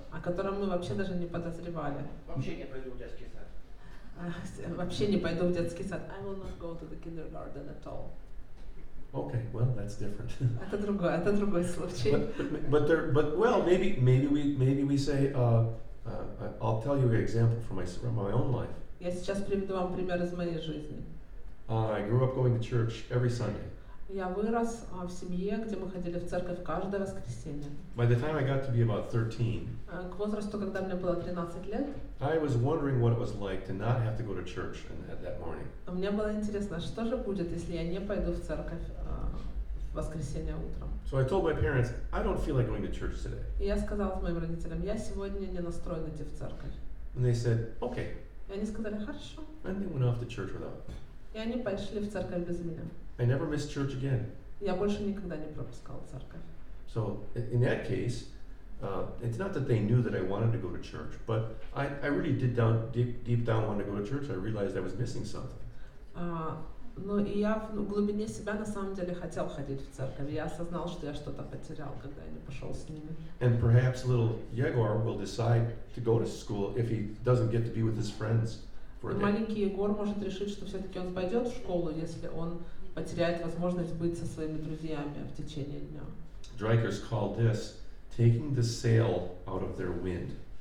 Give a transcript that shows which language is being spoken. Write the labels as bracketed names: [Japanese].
[Russian] о котором мы вообще даже не подозревали. Вообще не пойду в детский сад. Вообще не пойду в детский сад. [English] I will not go to the kindergarten at all. Okay, well, that's different. [Russian] Это другой случай. [English] But maybe we say, I'll tell you an example from my own life. [Russian] Я сейчас приведу вам пример из моей жизни. [English] I grew up going to church every Sunday. [Russian] Я вырос в семье, где мы ходили в церковь каждое воскресенье. [English] By the time I got to be about 13, [Russian] К возрасту, когда мне было 13 лет, [English] I was wondering what it was like to not have to go to church that morning. [Russian] мне было интересно, что же будет, если я не пойду в церковь в воскресенье утром. [English] So I told my parents, I don't feel like going to church today. [Russian] И я сказала моим родителям: я сегодня не настроен идти в церковь. [English] And they said, okay. [Russian] И они сказали: хорошо. [English] And they went off to church without me. [Russian] И они пошли в церковь без меня. [English] I never missed church again. [Russian] Я больше никогда не пропускала церковь. [English] So in that case, it's not that they knew that I wanted to go to church, but I really did deep down want to go to church. I realized I was missing something. [Russian] Но и я в глубине себя на самом деле хотел ходить в церковь. Я осознал, что я что-то потерял, когда я не пошел с ними. [English] And perhaps little Yegor will decide to go to school if he doesn't get to be with his friends for a day. [Russian] Маленький Егор может решить, что все-таки он пойдет в школу, если он потеряет возможность быть со своими друзьями в течение дня. [English] Dreikers called this taking the sail out of their wind.